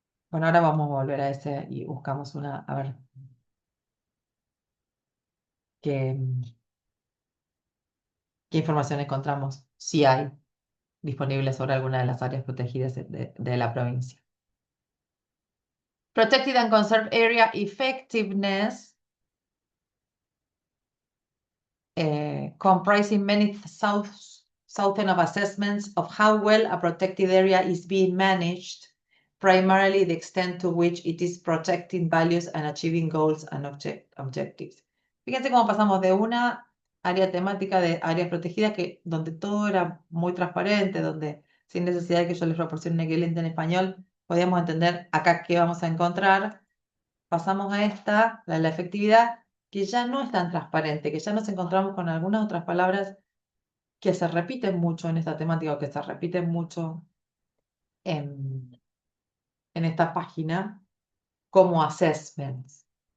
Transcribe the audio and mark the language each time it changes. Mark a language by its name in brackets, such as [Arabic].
[Spanish] Bueno, ahora vamos a volver a ese y buscamos a ver qué, qué información encontramos, si hay disponible sobre alguna de las áreas protegidas de la provincia. [English] Protected and Conserved Area Effectiveness, comprising many thousands of assessments of how well a protected area is being managed, primarily the extent to which it is protecting values and achieving goals and objectives. [Spanish] Fíjense cómo pasamos de una área temática de áreas protegidas donde todo era muy transparente, donde sin necesidad de que yo les proporcione un equivalente en español, podíamos entender acá qué vamos a encontrar. Pasamos a esta, la efectividad, que ya no es tan transparente, que ya nos encontramos con algunas otras palabras que se repiten mucho en esta temática o que se repiten mucho en esta página, como assessments.